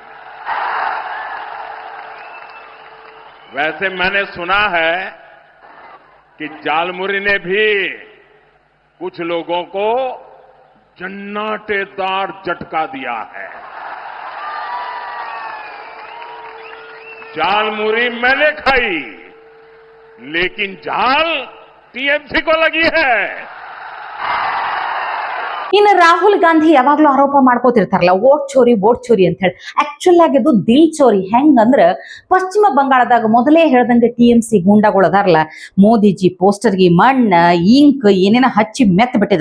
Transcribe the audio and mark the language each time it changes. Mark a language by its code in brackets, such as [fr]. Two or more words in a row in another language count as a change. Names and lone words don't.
[hi] वैसे मैंने सुना है कि जालमुरी ने भी कुछ लोगों को जन्नाटेदार झटका दिया है। जालमुरी मैंने खाई, लेकिन जाल TMC को लगी है। [kn] ಇನ್ನು ರಾಹುಲ್ ಗಾಂಧಿ ಯಾವಾಗ್ಲೂ ಆರೋಪ ಮಾಡ್ಕೋತಿರ್ತಾರಲ್ಲ, [hi] वोट चोरी [kn] ಅಂತ ಹೇಳಿ. ಆಕ್ಚುಲ್ ಆಗಿದ್ದು [hi] दिल चोरी. [kn] ಹೆಂಗಂದ್ರ ಪಶ್ಚಿಮ ಬಂಗಾಳದಾಗ ಮೊದಲೇ ಹೇಳ್ದಂಗೆ TMC ಗೂಂಡಾಗಳು ಅದಾರಲ್ಲ, ಮೋದಿಜಿ ಪೋಸ್ಟರ್ಗೆ ಮಣ್ಣ ಇಂಕ್ ಏನೇನ ಹಚ್ಚಿ ಮೆತ್ ಬಿಟ್ಟಿದ್ರು.